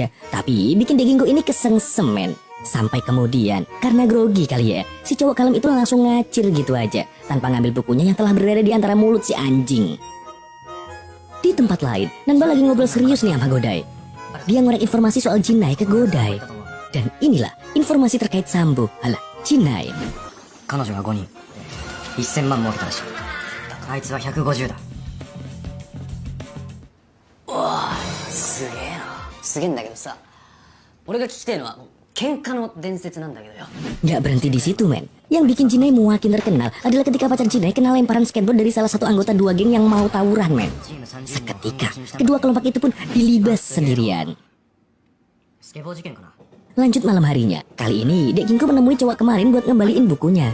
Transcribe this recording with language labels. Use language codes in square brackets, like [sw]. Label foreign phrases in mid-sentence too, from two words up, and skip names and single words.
[id] Tapi bikin Dek Ginko ini kesengsemen. Sampai kemudian, karena grogi kali ya, si cowok kalem itu langsung ngacir gitu aja tanpa ngambil bukunya yang telah berada di antara mulut si anjing. Di tempat lain, Nanba lagi ngobrol serius nih sama Godai. Dia ngorek informasi soal Jinai ke Godai. Dan inilah informasi terkait Sambo, alah Jinai. [ja] 彼女が5人1000万儲けたらしい。あいつは150だ。おー、すげえな。すげえんだけどさ、俺が聞きてえのは喧嘩の伝説なんだけどよ。 [id] Gak berhenti di situ, men. Yang bikin Jinai makin terkenal adalah ketika pacar Jinai kena lemparan skateboard dari salah satu anggota dua geng yang mau tawuran, men. Seketika, kedua kelompok itu pun dilibas sendirian. Lanjut malam harinya, kali ini Dek Ginko menemui cowok kemarin buat ngembaliin bukunya.